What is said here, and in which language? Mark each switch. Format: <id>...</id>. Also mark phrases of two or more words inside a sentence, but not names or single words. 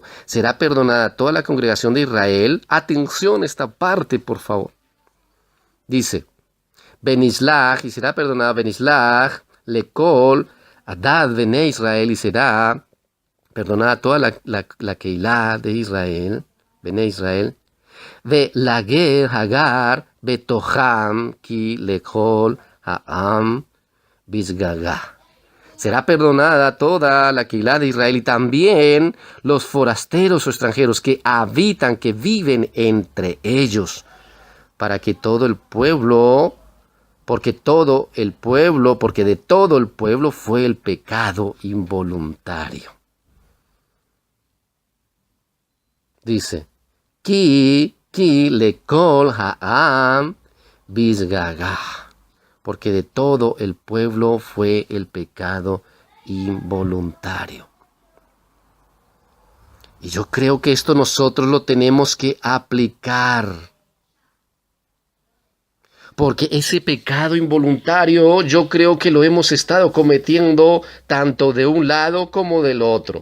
<es>Será perdonada toda la congregación de Israel. Atención a esta parte, por favor. Dice: Benislach, y será perdonada Benislach,</es> <he>לכל עדת, בני ישראל,</he> <es>y será perdonada toda la Keilah de Israel,</es> <he>בני ישראל, ולגר הגר בתוכם כי לכל העם בשגגה.</he> <es>Será perdonada toda la Keilah de Israel y también los forasteros o extranjeros que habitan, que viven entre ellos, para que todo el pueblo, porque de todo el pueblo fue el pecado involuntario. Dice:</es> <he>כי לכל העם בשגגה.</he> <es>Porque de todo el pueblo fue el pecado involuntario. Y yo creo que esto nosotros lo tenemos que aplicar. Porque ese pecado involuntario yo creo que lo hemos estado cometiendo tanto de un lado como del otro.</es>